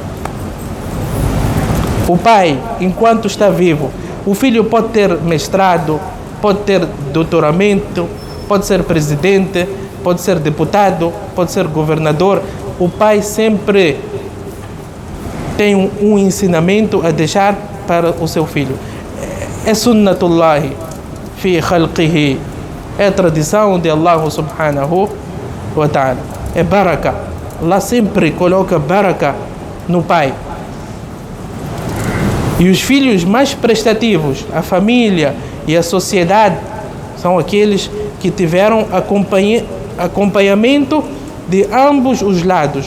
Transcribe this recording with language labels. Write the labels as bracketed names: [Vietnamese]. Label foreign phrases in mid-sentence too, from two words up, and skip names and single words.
[Portuguese] O pai, enquanto está vivo, o filho pode ter mestrado, pode ter doutoramento, pode ser presidente, pode ser deputado, pode ser governador. O pai sempre tem um ensinamento a deixar para o seu filho. [Arabic] É سنة الله في خلقه. [Portuguese] É a tradição de [Arabic] الله سبحانه وتعالى. [Portuguese] É baraka. Allah sempre coloca baraka no pai. E os filhos mais prestativos, a família e a sociedade, são aqueles que tiveram acompanhamento de ambos os lados.